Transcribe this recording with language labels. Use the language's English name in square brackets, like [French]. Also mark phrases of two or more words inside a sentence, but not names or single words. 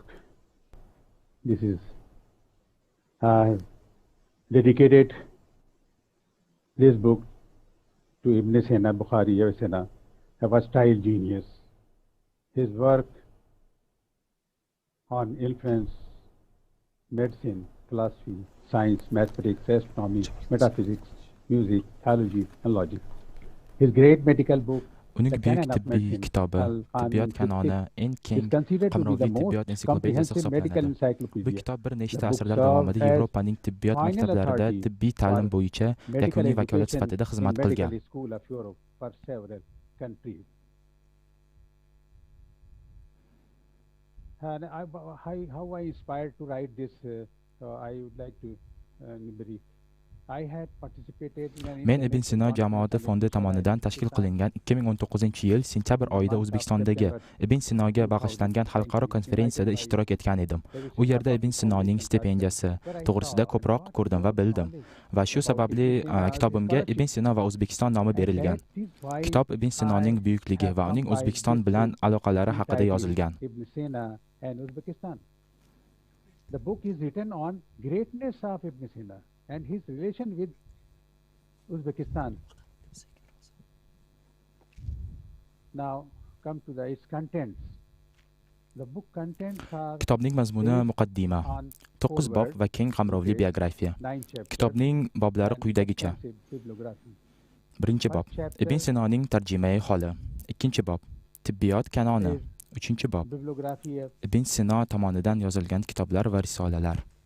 [English] This is dedicated this book to Ibn Sino, Bukhari Ibn Sino, a versatile genius. His work on influence, medicine, philosophy, science, mathematics, astronomy, metaphysics, music, theology, and logic. His great medical book, [Uzbek] uning buyuk tibbiy kitobi tibbiyot kanoni eng keng qamrovli tibbiyot ensiklopediyasi hisoblanadi. Bu kitob bir nechta asrlar davomida Yevropaning tibbiyot maktablarida tibbiy ta'lim bo'yicha yakuniy vakolat sifatida xizmat qilgan. [English] And how I inspired to write this, I would like to brief. I had participated in [Uzbek] Men Ibn Sino jamoati fondi tomonidan tashkil qilingan 2019-yil sentyabr oyida O'zbekistondagi Ibn Sinoga bag'ishlangan xalqaro konferensiyada ishtirok etgan edim. U yerda Ibn Sinoning stipendiyasi to'g'risida ko'proq ko'rdim va bildim. Va shu sababli kitobimga Ibn Sino va O'zbekiston nomi berilgan. Kitob Ibn Sinoning buyukligi va uning O'zbekiston bilan aloqalari haqida yozilgan. [English] And Uzbekistan. The book is written on greatness of Ibn Sino and his relation with Uzbekistan. Now come to its contents. The book contents are [Uzbek] Kitobning mazmuni muqaddima, 9 bob va keng qamrovli biografiya. Kitobning boblari quyidagicha. 1-bob Ibn Sinoning tarjimai holi. 2-bob Tibbiyot kanoni. 3-bob Ibn Sino tomonidan yozilgan kitoblar va risolalar.